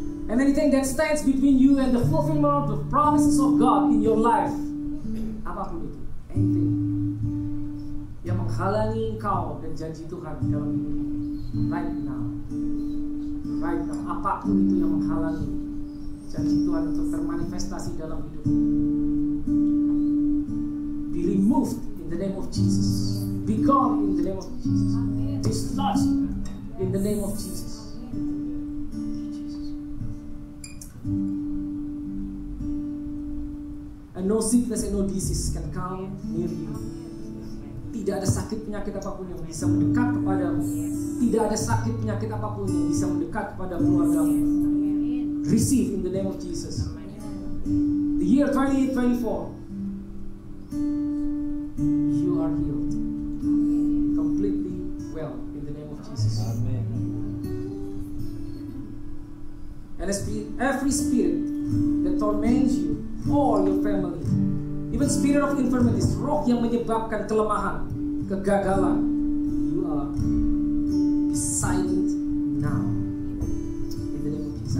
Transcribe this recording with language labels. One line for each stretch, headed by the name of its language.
English: And anything that stands between you and the fulfillment of the promises of God in your life,
Indonesian: apapun itu,
English: anything
Indonesian: yang menghalangi engkau dan janji Tuhan dalam hidupmu,
English: right now,
Indonesian: apapun itu yang menghalangi janji Tuhan untuk termanifestasi dalam hidupmu,
English: be removed in the name of Jesus, be gone in the name of Jesus, dislodged in the name of Jesus. And no sickness and no disease can come near you.
Indonesian: Tidak ada sakit penyakit apapun yang bisa mendekat kepadamu. Tidak ada sakit penyakit apapun yang bisa mendekat kepada keluargamu.
English: Receive in the name of Jesus. The year 2024, you are healed, completely well in the name of Jesus. Amen. And every spirit that torments you, all your family, even spirit of infirmities,
Indonesian: roh yang menyebabkan kelemahan, kegagalan,
English: you are silent now in the name of Jesus.